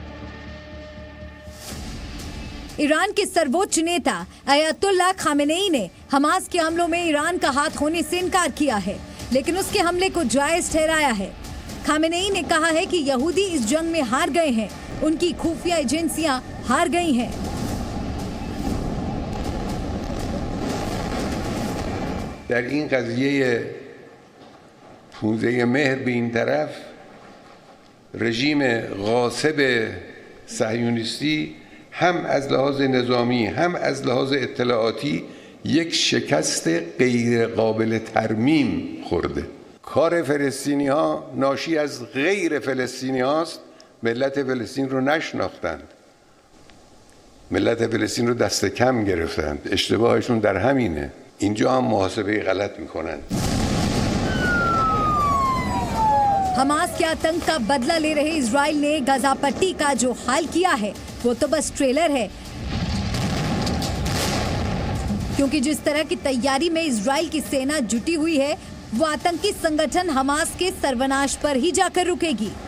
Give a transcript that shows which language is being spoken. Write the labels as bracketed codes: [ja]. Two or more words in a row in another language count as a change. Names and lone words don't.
[hi] ईरान के सर्वोच्च नेता अयतुल्ला खामेनेई ने हमास के हमलों में ईरान का हाथ होने से इनकार किया है, लेकिन उसके हमले को जायज ठहराया है। खामेनेई ने कहा है कि यहूदी इस जंग में हार गए हैं, उनकी खुफिया एजेंसियां हार गई हैं। [fa] در این قضیه 15 مهر به این طرف رژیم غاصب صهیونیستی هم از لحاظ نظامی هم از لحاظ اطلاعاتی یک شکست غیر قابل ترمیم خورده. کار فلسطینی ها ناشی از غیر فلسطینی هاست. ملت فلسطین رو نشناختند، ملت فلسطین رو دست کم گرفتند. اشتباهشون در همینه. اینجا هم محاسبه गलत میکنن। [hi] हमास के आतंक का बदला ले रहे इजराइल ने गाजा पट्टी का जो हाल किया है वो तो बस ट्रेलर है, क्योंकि जिस तरह की तैयारी में इजराइल की सेना जुटी हुई है, वो आतंकी संगठन हमास के सर्वनाश पर ही जाकर रुकेगी।